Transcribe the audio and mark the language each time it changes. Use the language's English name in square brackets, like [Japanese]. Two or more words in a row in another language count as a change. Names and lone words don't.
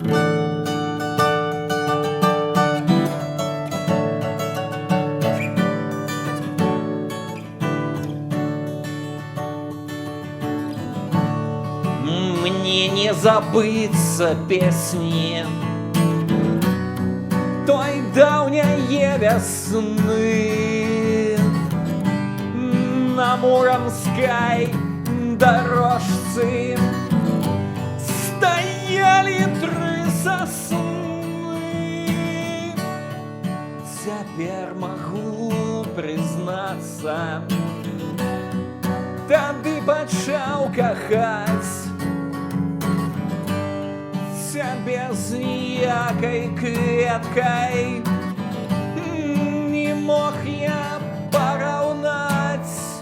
[Belarusian] Мне не забыцца песні той даўняе вясны. [Russian] На муромской дорожцы стояли тры сосны. Теперь могу признаться, [Belarusian] тады пачаў кахаць цябе з ніякай кветкай. Не мог я параўнаць.